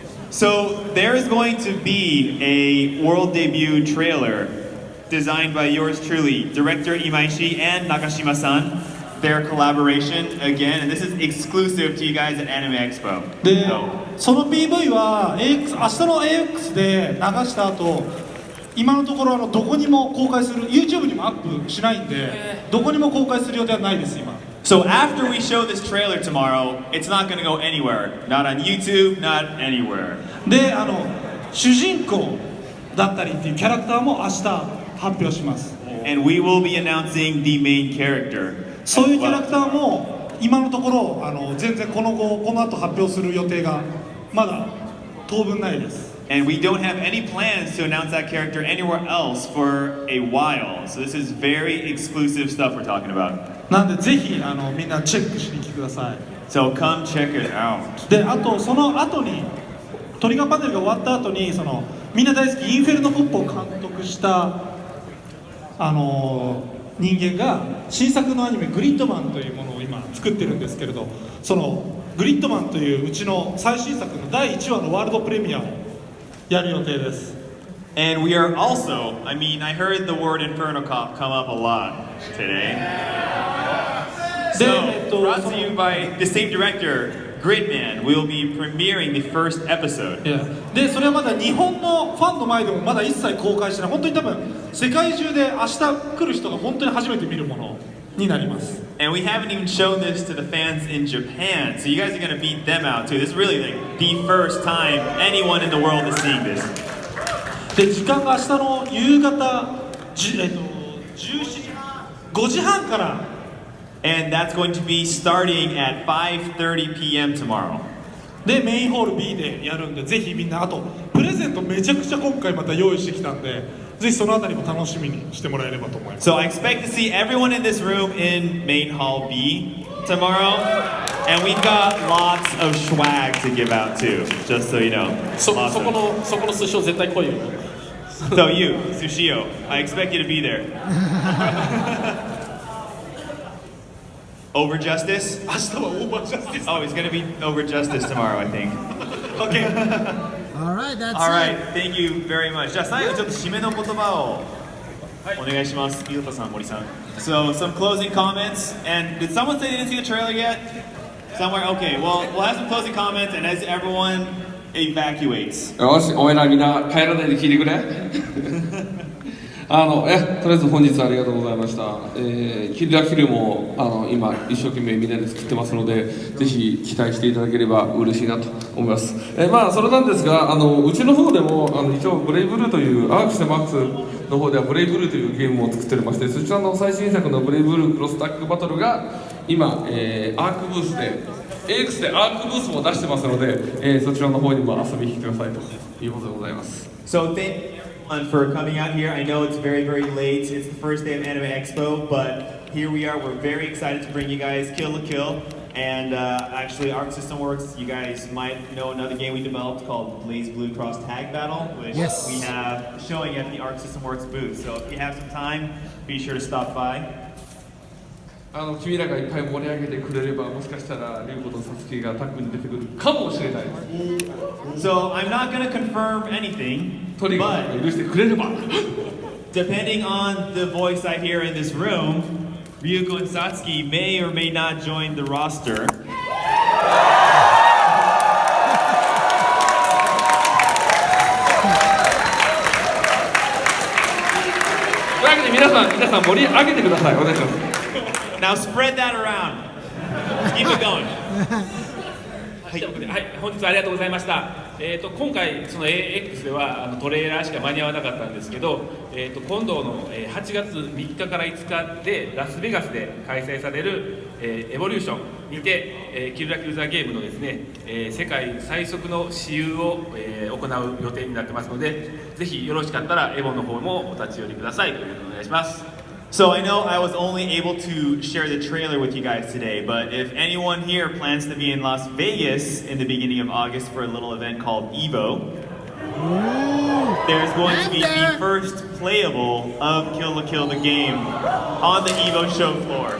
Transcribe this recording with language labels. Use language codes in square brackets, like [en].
[en] So there is going to be a world debut trailer designed by yours truly, director Imaishi and Nakashima-san. Their collaboration again, and this is exclusive to you guys at Anime Expo. [ja] で、その PV は AX、明日の AX で流した後、今のところどこにも公開する、YouTube にもアップしないんで、どこにも公開する予定はないです今。 [en] So after we show this trailer tomorrow, it's not going to go anywhere. Not on YouTube, not anywhere. [ja] で、主人公だったりっていうキャラクターも明日発表します。 [en] And we will be announcing the main character. [ja] そういうキャラクターも今のところ全然この後発表する予定がまだ当分ないです。 [en] And we don't have any plans to announce that character anywhere else for a while. So this is very exclusive stuff we're talking about. [ja] なんでぜひみんなチェックしに来てください。 [en] So come check it out. [ja] で、あとその後にトリガーパネルが終わった後にみんな大好きインフェルノポップを監督した人間が新作のアニメグリッドマンというものを今作ってるんですけれど、そのグリッドマンといううちの最新作の第1話のワールドプレミアをやる予定です。 [en] And we are also, I heard the word Inferno Cop come up a lot today. So, brought to you by the same director, Gridman, we'll be premiering the first episode. [ja] で、それはまだ日本のファンの前でもまだ一切公開してない。本当に多分世界中で明日来る人が本当に初めて見るものになります。 [en] And we haven't even shown this to the fans in Japan, so you guys are going to beat them out too. This is really like the first time anyone in the world is seeing this. で、時間が明日の夕方17時、5時半から。 And that's going to be starting at 5:30 p.m. tomorrow. [ja] で、メインホール B でやるんで、ぜひみんな、あとプレゼントめちゃくちゃ今回また用意してきたんで、ぜひそのあたりも楽しみにしてもらえればと思います。 [en] So I expect to see everyone in this room in main hall B tomorrow, and we've got lots of swag to give out too, just so you know. [ja] そこの寿司を絶対来いよ。 [en] So you, Sushio, I expect you to be there. Over Justice? Oh, he's gonna be Over Justice tomorrow, I think. Okay. All right, that's All right, thank you very much. [ja] じゃあ最後ちょっと締めの言葉をお願いします。井戸さん、森さん。 [en] So some closing comments. And did someone say they didn't see the trailer yet? Somewhere? Okay. Well, we'll have some closing comments, and as everyone evacuates. [ja] よし、お前らみんな帰らないで聞いてくれ。とりあえず本日はありがとうございました。キルラキルも今一生懸命みんなで作ってますので、ぜひ期待していただければ嬉しいなと思います。それなんですが、うちの方でも一応ブレイブルーというアークシテマックスの方ではブレイブルーというゲームを作っておりまして、そちらの最新作のブレイブルークロスタックバトルが今、アークブースで AX でアークブースも出してますので、そちらの方にも遊びに来てくださいということでございます。 [en] So thank you everyone for coming out here. I know it's very, very late. It's the first day of Anime Expo, but here we are. We're very excited to bring you guys Kill la Kill. And actually, Arc System Works, you guys might know another game we developed called Blaze Blue Cross Tag Battle, which we have showing at the Arc System Works booth. So if you have some time, be sure to stop by. [ja] 君らがいっぱい盛り上げてくれれば、もしかしたらリュウコとサスケがタッグに出てくるかもしれないです。 [en] So I'm not going to confirm anything, but depending on the voice I hear in this room, Ryuko and Satsuki may or may not join the roster. [ja] というわけで皆さん盛り上げてください。お願いします。 [en] Now spread that around. Keep it going. [ja] はい、本日はありがとうございました。今回その AX ではトレーラーしか間に合わなかったんですけど、今度の8月3日から5日でラスベガスで開催されるエボリューションにてキルラキルザゲームのですね、世界最速の私有を行う予定になってますので、ぜひよろしかったらエボの方もお立ち寄りくださいということでお願いします。 [en] So I know I was only able to share the trailer with you guys today, but if anyone here plans to be in Las Vegas in the beginning of August for a little event called Evo, there's going to be the first playable of Kill la Kill the game on the Evo show floor.